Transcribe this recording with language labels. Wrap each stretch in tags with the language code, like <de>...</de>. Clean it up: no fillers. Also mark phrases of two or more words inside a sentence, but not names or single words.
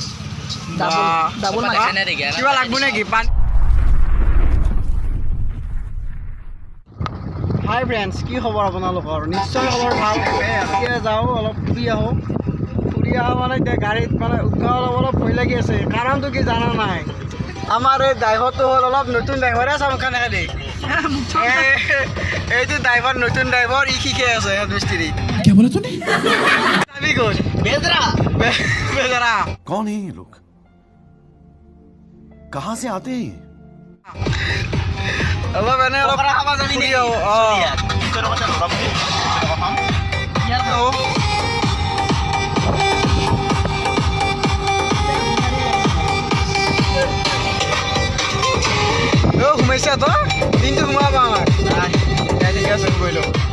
<as>কিবা লাগব নেকি পানী</as> <en>hi friends</en> <as>কি খবৰ আপোনালোকৰ নিশ্চয় খবৰ ভাল এতিয়া যাওঁ অলপ ফুৰি আহোঁ মানে এতিয়া গাড়ীত মানে উৎসাহ অলপ ভয় লাগি আছে কাৰণটো কি জানা নাই আমাৰ এই ড্ৰাইভাৰটো হ'ল অলপ নতুন ড্ৰাইভাৰে চামখানে খালি এইটো ড্ৰাইভাৰ নতুন ড্ৰাইভাৰ ই শিকাই আছে হেড মিস্ত্ৰী</as> <hi>क्या बोला तूने बेजरा कौन है ये लोग कहाँ से आते हैं</hi> <as>অলপ এনে অলপ ফুৰি আহোঁ সোমাইছা তো দিনটো সোমাবা আমাৰ ঠিক আছে কৰিলোঁ</as>